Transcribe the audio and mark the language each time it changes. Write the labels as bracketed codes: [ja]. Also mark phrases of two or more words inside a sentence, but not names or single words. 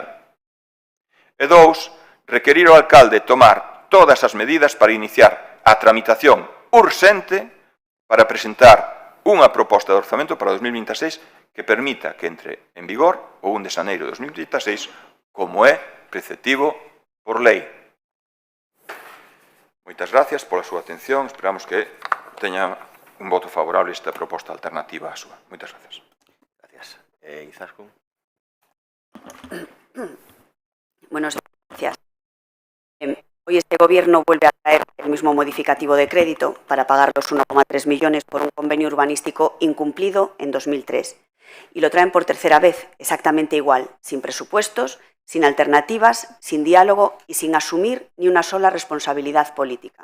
[gl] E 2, requerir ao alcalde tomar todas as medidas para iniciar a tramitación urxente para presentar unha proposta de orzamento para 2026 que permita que entre en vigor o 1 de xaneiro de 2026 como é preceptivo por lei. Moitas gracias pola súa atención. Esperamos que teña un voto favorable esta proposta alternativa á súa. Moitas gracias. Gracias. Izaskun. [es] Buenos días. Hoy este Gobierno vuelve a traer el mismo modificativo de crédito para pagar los 1,3 millones por un convenio urbanístico incumplido en 2003. Y lo traen por tercera vez, exactamente igual, sin presupuestos, sin alternativas, sin diálogo y sin asumir ni una sola responsabilidad política.